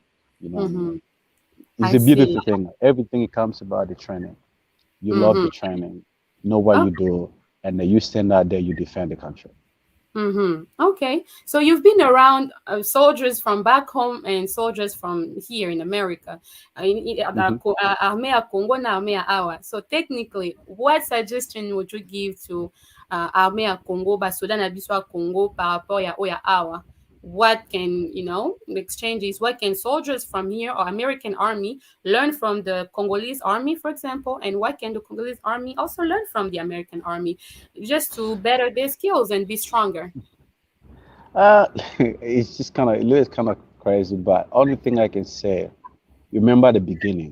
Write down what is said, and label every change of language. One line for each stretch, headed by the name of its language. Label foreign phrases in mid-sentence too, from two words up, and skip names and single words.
English: You know, it's I a see. beautiful thing. Everything comes about the training. You love the training, know what you do, and then you stand out there, you defend the country. Okay. So you've been around soldiers from back home and soldiers from here in America.
Lingala: Armée ya Congo na armée ya Awa.
English: So technically, what suggestion would you give to
Lingala: armée ya Congo, basoda na biso ya Congo
French: par rapport
Lingala: ya oya Awa?
English: What can, exchanges, what can soldiers from here or American army learn from the Congolese army, for example, and what can the Congolese army also learn from the American army just to better their skills and be stronger? It's just it's kind of crazy, but only thing I can say, remember the beginning.